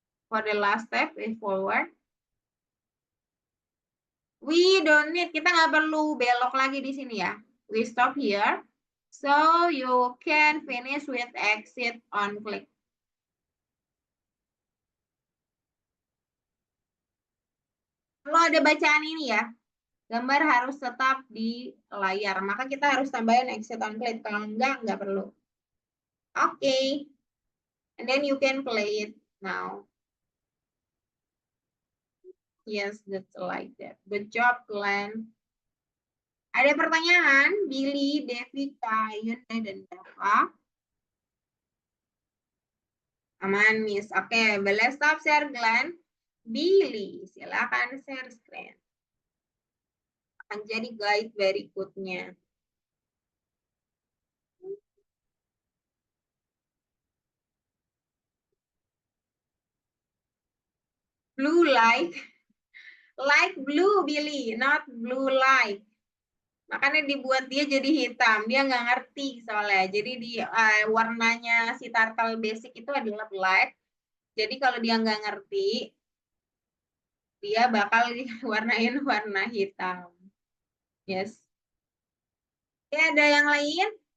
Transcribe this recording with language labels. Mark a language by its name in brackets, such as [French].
[English] For the last step is forward. We don't need, [Indonesian] kita nggak perlu belok lagi di sini ya. [English] We stop here. So you can finish with exit on click. [Indonesian] Kalau ada bacaan ini ya, gambar harus tetap di layar. Maka kita harus tambahin [English] exit on click. [Indonesian] Kalau nggak perlu. Okay. [English] And then you can play it now. Yes, that's like that. Good job, Glenn. [Indonesian] Ada pertanyaan? Billy, Devika, Yunda, dan Dava. Aman, Miss. Oke, boleh stop share, Glenn. Billy, silakan share screen. Akan jadi guide berikutnya. [English] Blue like blue, Billy, not blue like. [Indonesian] Makanya dibuat dia jadi hitam. Dia nggak ngerti soalnya. Jadi di warnanya si turtle basic itu adalah black. Jadi kalau dia nggak ngerti, dia bakal diwarnain warna hitam. Yes. Ya, ada yang lain?